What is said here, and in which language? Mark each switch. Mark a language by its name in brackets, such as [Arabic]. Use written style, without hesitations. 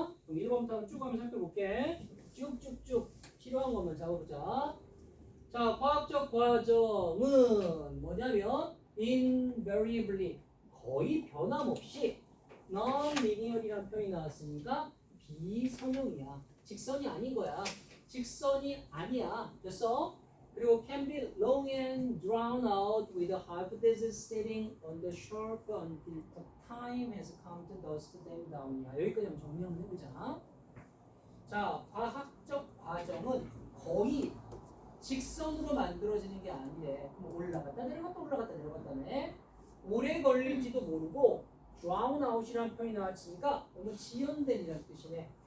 [Korean] 그럼 1번부터 쭉 한번 살펴볼게. 쭉쭉쭉 필요한 것만 잡아보자. 자, 과학적 과정은 뭐냐면 invariably 거의 변함없이 non-linear이라는 표현이 나왔으니까 비선형이야. 직선이 아닌 거야. 직선이 아니야. 됐어? [English] 그리고 can be long and drawn out with a hypothesis sitting on the shelf until the time has come to dust them down이야. [Korean] 여기까지 한번 정리 한번 해보자. 자, 과학적 과정은 거의 직선으로 만들어지는 게 아니래. 그럼 올라갔다 내려갔다 올라갔다 내려갔다네. 오래 걸릴지도 모르고 drawn out이라는 표현이 나왔으니까 너무 지연된이라는 뜻이네.